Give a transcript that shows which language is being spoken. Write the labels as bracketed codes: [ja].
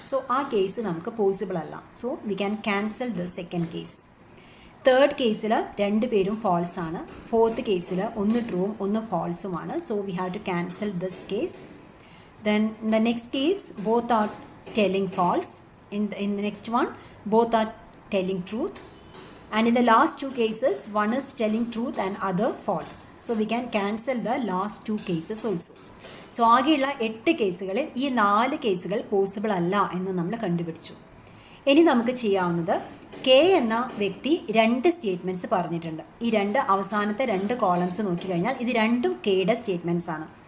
[ml] So ആ case നമുക്ക് possible അല്ല. [en] So we can cancel the second case. [ml] Third കേസിൽ 2 പേരും ഫോൾസ് ആണ്. ഫോർത്ത് കേസിൽ ഒന്ന് ട്രൂവും ഒന്ന് ഫോൾസുമാണ്. [en] So we have to cancel this case. Then the next case both are telling false. In the next one both are telling truth, and in the last 2 cases one is telling truth and other false. So we can cancel the last 2 cases also. [ml] So ആകെയുള്ള 8 കേസുകളിൽ ഈ 4 കേസുകൾ possible അല്ല എന്ന് നമ്മൾ കണ്ടുപിടിച്ചു. ഇനി നമുക്ക് ചെയ്യാവുന്നത് കെ എന്ന വ്യക്തി 2 സ്റ്റേറ്റ്മെൻറ്റ്സ് പറഞ്ഞിട്ടുണ്ട്. ഈ അവസാനത്തെ 2 കോളംസ് നോക്കിക്കഴിഞ്ഞാൽ ഇത് രണ്ടും കെയുടെ സ്റ്റേറ്റ്മെൻറ്റ്സ് ആണ്.